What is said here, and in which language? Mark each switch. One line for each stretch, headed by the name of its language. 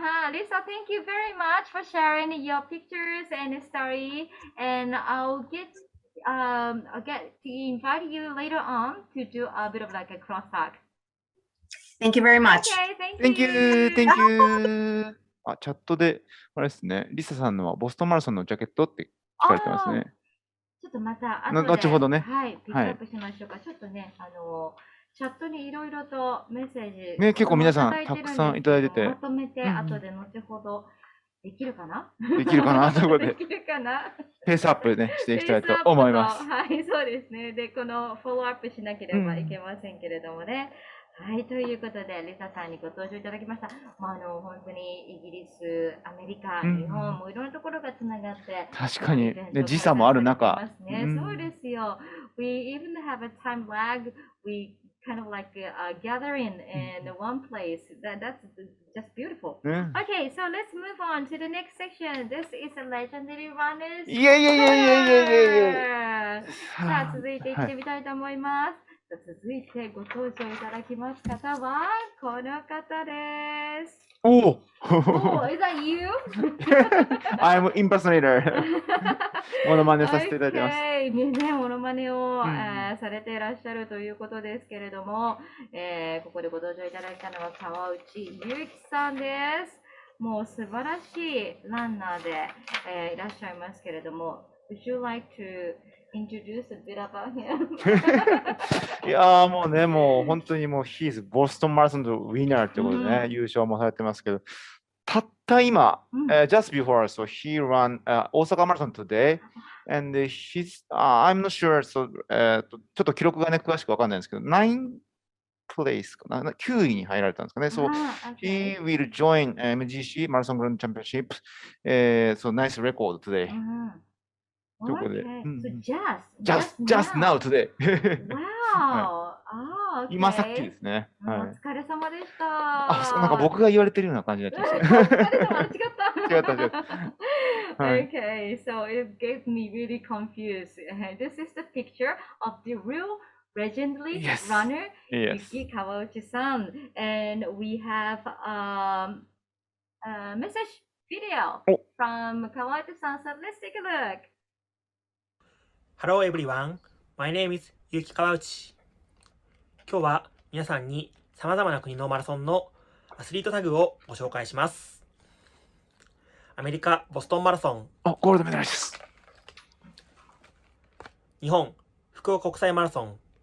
English: Lisa, thank you very much for sharing your pictures and story, and I'll get to invite you later on to do a bit of like a cross talk. Thank you very much. Okay, Thank you. Thank you.
Japanese: チャットで、あれですね、リサさんのはボストンマラソンのジャケットって書かれてますね。ちょっとまた後で、後ほどね。はい、ピックアップしましょうか。ちょっとね、チャットにいろいろとメッセージ、ね、結構皆さんたくさんいただいてて。まとめて、後で後ほどできるかなできるかなということでできるかなペースアップね、していきたいと思います。はい、そうですね。で、このフォローアップしなければいけませんけれどもね。はい、ということで、リサさんにご登場いただきました。本当にイギリス、アメリカ、日本もいろんなところがつながって、確かに、ね、時差もある中。そうですよ。
English: We even have a time lag. We kind of like gathering in one place. That's just beautiful. Okay, so let's move on to the next section. This is a legendary runners.
Japanese: いやいやいやいやいやいや。さあ、続いていってみたいと思います。続いてご登場いただきます方はこの方です。おお。
English: Is that you? I'm impersonator.
Japanese: モノマネさせていただきます。ね、モノマネを、されていらっしゃるということですけれども、ここでご登場いただいたのは川内優樹さんです。もう素晴らしいランナーで、いらっしゃいますけれども、
English: Would you like to introduce a bit about him?
Japanese: いやーもうね、もう本当にもう
English: He's Boston Marathon winner
Japanese: ということでね、優勝もされてますけど、たった今、
English: just before, so he ran
Japanese: 大阪マラソン
English: today, and I'm not sure, so,
Japanese: ちょっと記録がね、詳しくわかんないんですけど、
English: 9th place
Japanese: かな、9位に入られたんですかね。
English: So, he will join MGC, Marathon Grand Championship, so nice record today.
Japanese: ということで、
English: just now today. Wow!
Japanese: 今さっきですね。お疲れ様でした。なんか僕が言われてるような感じになっちゃいました。お疲れ様、違った。違った。
English: Okay, so it gave me really confused. This is the picture of the real legendary runner, Yuki Kawauchi-san, and we have a message video from Kawauchi-san. So let's take a look. Hello everyone, my name is Yuki Kawauchi.
Japanese: 今日は皆さんに様々な国のマラソンのアスリートタグをご紹介します。アメリカボストンマラソン。ゴールドメダルです。日本福岡国際マラソン。